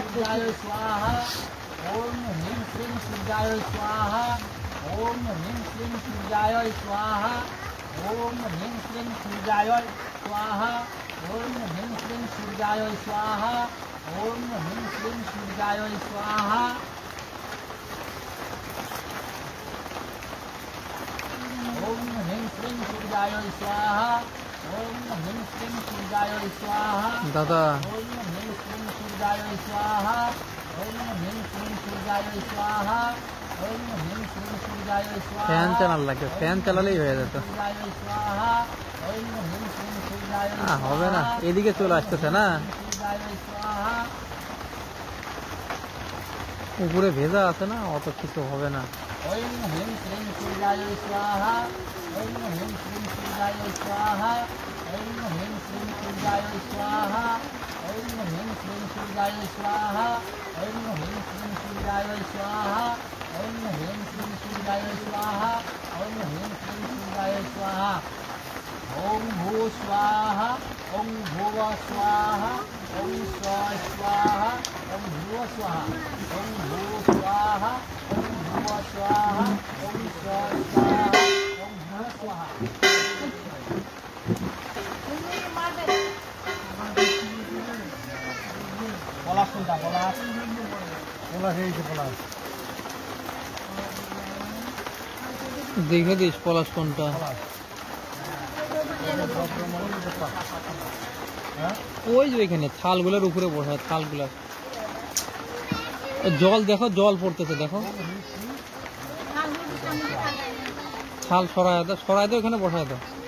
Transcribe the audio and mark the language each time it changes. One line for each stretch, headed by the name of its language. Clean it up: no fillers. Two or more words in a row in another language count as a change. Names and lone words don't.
Sanskrit: सूर्याय स्वाहा ओम ह्रीं श्रीं सूर्याय स्वाहा ओम ह्रीं श्रीं सूर्याय स्वाहा ओम ह्रीं श्रीं सूर्याय स्वाहा ओम ह्रीं श्रीं सूर्याय स्वाहा ओम ह्रीं श्रीं सूर्याय स्वाहा ओम ह्रीं श्रीं सूर्याय स्वाहा ओम ह्रीं श्रीं सूर्याय स्वाहा
Bangla: दादा
Sanskrit: ओम ह्रीं श्रीं सूर्याय स्वाहा ओम ह्रीं श्रीं सूर्याय स्वाहा ओम ह्रीं श्रीं सूर्याय स्वाहा
Bangla: ফ্যান চালান লাগে ফ্যান চালালেই হয়ে যেত
Sanskrit: सूर्याय स्वाहा ओम ह्रीं श्रीं सूर्याय
Bangla: হবে না এদিকে চলে আসতেছে না
Sanskrit: सूर्याय स्वाहा
Bangla: উপরে ভেজা আছে না অত কিছু হবে না
Sanskrit: ओम ह्रीं श्रीं सूर्याय स्वाहा ओम ह्रीं श्रीं सूर्याय स्वाहा ओम ह्रीं श्रीं सूर्याय स्वाहा ओम ह्रीं श्रीं सूर्याय स्वाहा ओम ह्रीं श्रीं सूर्याय स्वाहा ओम ह्रीं श्रीं सूर्याय स्वाहा ओम ह्रीं श्रीं सूर्याय स्वाहा ओम भू स्वाहा ओम भुव स्वाहा ओम स्व स्वाहा ओम भुव स्वाहा ओम भू स्वाहा ओम भुव स्वाहा ओम स्व स्वाहा ओम भुव स्वाहा
Bangla: পলাশ কোনটা পলাশ পলাশ এই যে পলাশ দেখে দিস পলাশ কোনটা ওই যে ওইখানে থালগুলোর উপরে বসায় থালগুলার জল দেখো জল পড়তেছে দেখো থাল সরাই দাও এখানে বসায় দাও